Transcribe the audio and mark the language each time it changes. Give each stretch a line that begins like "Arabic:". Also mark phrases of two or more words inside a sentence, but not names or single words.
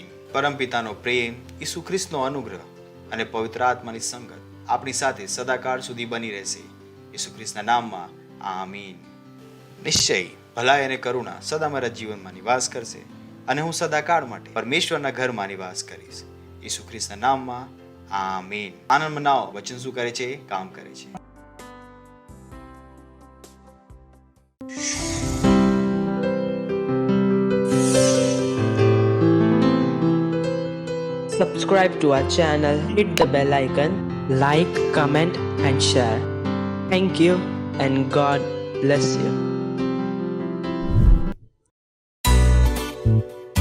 Gujarati: પરમપિતાનો પ્રેમ, ઈસુ ખ્રિસ્તનો અનુગ્રહ અને પવિત્ર આત્માની સંગત આપણી સાથે સદાકાળ સુધી બની રહેશે. ઈસુ ખ્રિસ્તના નામમાં. આમીન. નિશ્ચય ભલાઈ અને કરુણા સદા મારા જીવનમાં નિવાસ કરશે અને હું સદાકાળ માટે પરમેશ્વરના ઘરમાં નિવાસ કરીશ. ઈસુ ખ્રિસ્તના નામમાં. આમીન. આનંદ મનાવો. વચન શું કરે છે? કામ કરે છે.
English: Subscribe to our channel, hit the bell icon, like, comment and share. Thank you and God bless you.